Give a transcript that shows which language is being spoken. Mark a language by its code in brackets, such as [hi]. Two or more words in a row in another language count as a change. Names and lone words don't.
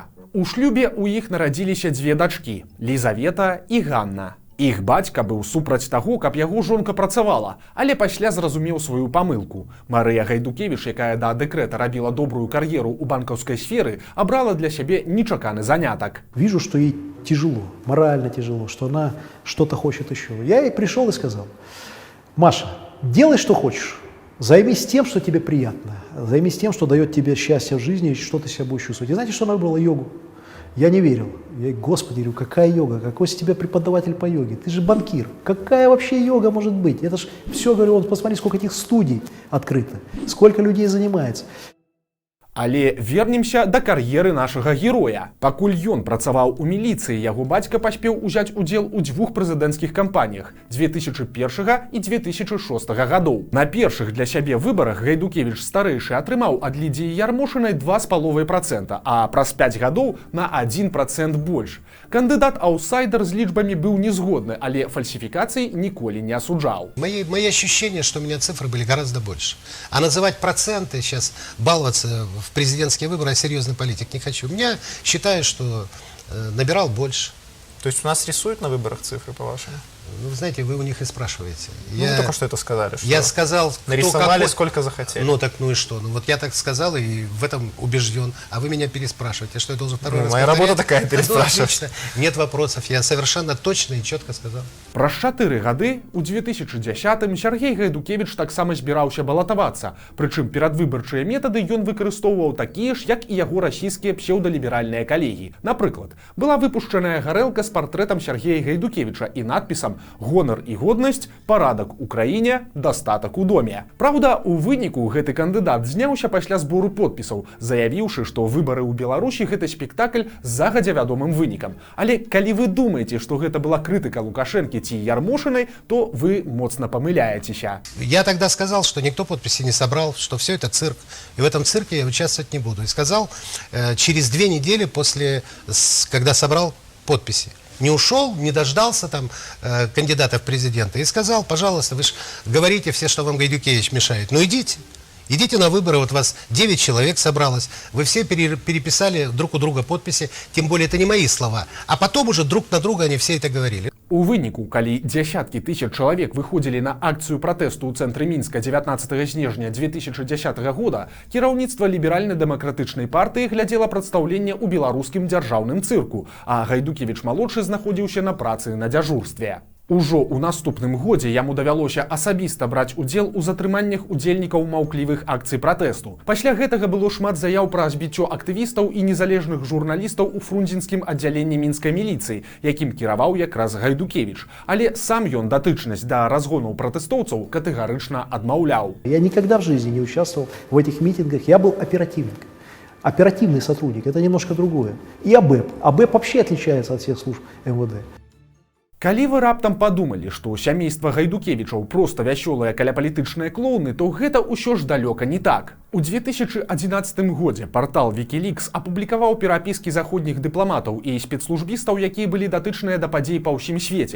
[be] У шлюбе ў іх нарадзіліся дзве дачкі – Лізавета і Ганна. Іх бацька быў супраць таго, каб яго жонка працавала, але пасля зразумеў сваю памылку. Марыя Гайдукевіч, якая да дэкрэта рабіла добрую кар'еру ў банкаўскай сферы, абрала для сябе нечаканы занятак. [ru] Вижу, что ей тяжело, морально тяжело, что она что-то хочет еще. Я ей пришел и сказал: Маша, делай, что хочешь. Займись тем, что тебе приятно. Займись тем, что дает тебе счастье в жизни и что ты себя будешь чувствовать. И знаете, что она выбрала? Йогу. Я не верил. Я, Господи, говорю, какая йога? Какой из тебя преподаватель по йоге? Ты же банкир. Какая вообще йога может быть? Это же все, говорю, вот посмотри, сколько этих студий открыто, сколько людей занимается. [be] Але вернемся да кар'еры нашага героя. Пакуль ён працаваў у міліцыі, яго бацька паспеў узяць удзел у дзвюх прэзідэнцкіх кампаніях 2001 і 2006 гадоў. На першых для сябе выбарах Гайдукевіч старэйшы атрымаў ад Лідзіі Ярмошынай 2,5%, а праз 5 гадоў на 1% больш. Кандыдат-аутсайдер з лічбамі быў незгодны, але фальсификаций ніколі не осуждал. [ru] Мои ощущения, что у меня цифры были гораздо больше. А называть проценты, сейчас баловаться в президентские выборы, я серьезный политик не хочу. Я считаю, что набирал больше. То есть у нас рисуют на выборах цифры, по-вашему? Ну, вы знаете, вы у них и спрашиваете. Ну, вы только что это сказали. Что я сказал, нарисовали, сколько захотели. Ну, так ну и что? Ну, вот я так сказал и в этом убежден. А вы меня переспрашиваете. Что я должен второй раз моя повторять? работа такая, переспрашивать. Ну, нет вопросов. Я совершенно точно и четко сказал. [be] Праз 4 гады у 2010-м Сергей Гайдукевіч таксама збіраўся балатавацца. Прычым перадвыбарчыя метады ён выкарыстоўваў такія ж, як і яго расійскія псеўдаліберальныя калегі. Напрыклад, была выпушчаная гарэлка з партрэтам Сергея Гайдукевіча і надпісам «Гонар і годнасць, парадак у краіне, дастатак у доме». Праўда, у выніку гэты кандыдат зняўся пасля збору подпісаў, заявіўшы, што выбары ў Беларусі гэта спектакль з загадзя вядомым вынікам. Але калі вы думаеце, што гэта была крытыка Лукашэнкі ці Ярмошынай, то вы моцна памыляецеся. [ru] Я тогда сказал, что никто подписи не собрал, что все это цирк. И в этом цирке я участвовать не буду. И сказал через 2 недели после, когда собрал подписи. Не ушел, не дождался там кандидата в президенты и сказал: пожалуйста, вы же говорите все, что вам Гайдукевич мешает. Ну идите. Идите на выборы, вот вас 9 человек собралось, вы все переписали друг у друга подписи, тем более это не мои слова, а потом уже друг на друга они все это говорили. [be] У выніку, калі дзясяткі тысяч чалавек выходзілі на акцыю пратэсту ў цэнтры Мінска 19 снежня 2010 года, кіраўніцтва ліберальна-дэмакратычнай партыі глядзела прадстаўленне ў беларускім дзяржаўным цырку, а Гайдукевіч-малодшы знаходзіўся на працы на дзяжурстве. Ужо ў наступным годзе яму давялося асабіста браць удзел у затрыманнях удзельнікаў маўклівых акцый пратэсту. Пасля гэтага было шмат заяў пра збіццё актывістаў і незалежных журналістаў у фрунзенскім аддзяленні мінскай міліцыі, якім кіраваў якраз Гайдукевіч. Але сам ён датычнасць да разгонаў пратэстоўцаў катэгарычна адмаўляў. [ru] Я никогда в жизни не участвовал в этих митингах. Я был оперативник. Оперативный сотрудник – это немножко другое. И АБЭП. АБЭП вообще отличается от всех служб МВД. [be] Калі вы раптам падумалі, што сямейства Гайдукевічаў проста вясёлыя каляпалітычныя клоуны, то гэта ўсё ж далёка не так. У 2011 годзе партал Wikileaks апублікаваў перапіскі заходніх дыпламатаў і спецслужбістаў, якія былі датычныя да падзей па ўсім свеце.